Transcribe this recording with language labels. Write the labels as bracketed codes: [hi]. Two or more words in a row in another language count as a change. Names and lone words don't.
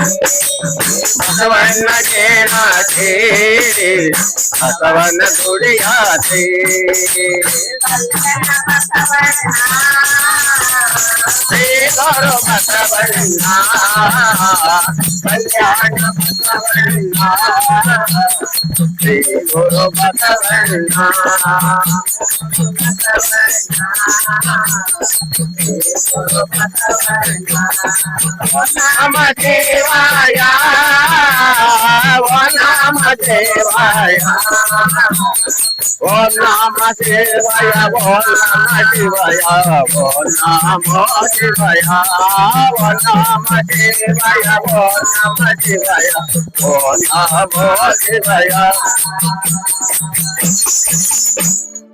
[kn] ಬಸವಣ್ಣಗೆ ಆಸೆ ಬಸವನ ಗುಡಿ ಆಸೆ ಕಲ್ಯಾಣ ಬಸವಣ್ಣ ಶ್ರೀ ಗುರು ಬಸವಣ್ಣ ಕಲ್ಯಾಣ ಬಸವಣ್ಣ ಶ್ರೀ ಗುರು ಬಸವಣ್ಣ [sa] ನಮ ದೇವಾಯ ಓ ನಮ ದೇವಾಯ ಓ ನಮ ದೇವಾಯ ಓ ನಮ ಶಿವಾಯ ಓ ನಮೋ ಶಿವಾಯ ಓ ನಮ ದೇವಾಯ ಓ ನಮ ಶಿವಾಯ ಓ ನಮೋ ಶಿವಾಯ